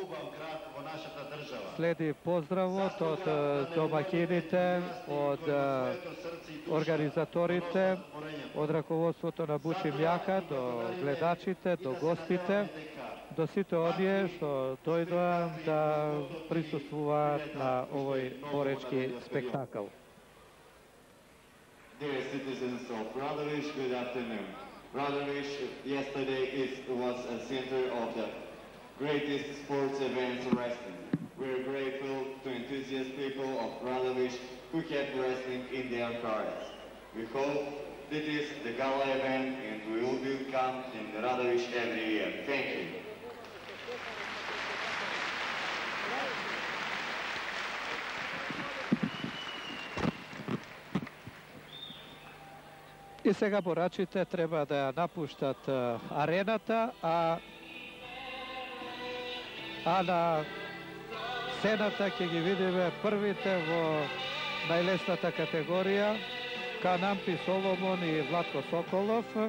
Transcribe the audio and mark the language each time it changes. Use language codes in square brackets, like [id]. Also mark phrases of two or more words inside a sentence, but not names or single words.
[mk] Следи поздравот од домаќините, од организаторите, од раководството на Бучи Мјака, до гледачите, до гостите, до сите оние што дојдоа да присуствуваат на овој боречки спектакл. [en] Dear citizens of Radovish, good afternoon. Radovish yesterday was a center of the greatest sports events in wrestling. We're grateful to enthusiast people of Radovish who kept wrestling in their hearts. We hope this is the gala event and we will come in Radovish every year. Thank you. [mk] И сега борачите треба да ја напуштат арената, а на сцената ќе ги видиме првите во најлесната категорија, Канампи Соломон и Владко Соколов.